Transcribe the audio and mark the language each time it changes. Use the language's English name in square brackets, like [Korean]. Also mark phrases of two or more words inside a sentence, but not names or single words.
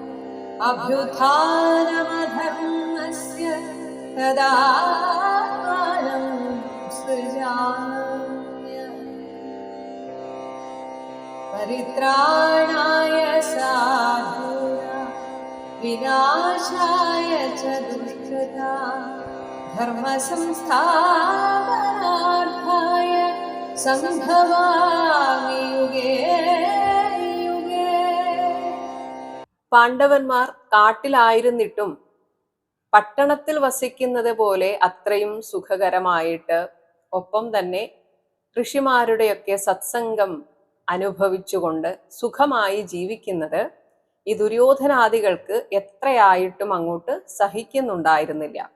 [Sanskrit] अभ्युत्थानमधर्मस्य तदात्मानं सृजाम्यहम् परित्राणाय साधूनां विनाशाय च दुष्कृतां धर्मसंस्थापनार्थाय സംഭവാമി യുഗേ യുഗേ. [Malayalam] പാണ്ഡവന്മാർ കാട്ടിലായിരുന്നിട്ടും പട്ടണത്തിൽ വസിക്കുന്നത് പോലെ അത്രയും സുഖകരമായിട്ട്, ഒപ്പം തന്നെ ഋഷിമാരുടെയൊക്കെ സത്സംഗം അനുഭവിച്ചുകൊണ്ട് സുഖമായി ജീവിക്കുന്നത് ഈ ദുര്യോധനാദികൾക്ക് എത്രയായിട്ടും അങ്ങോട്ട് സഹിക്കുന്നുണ്ടായിരുന്നില്ല.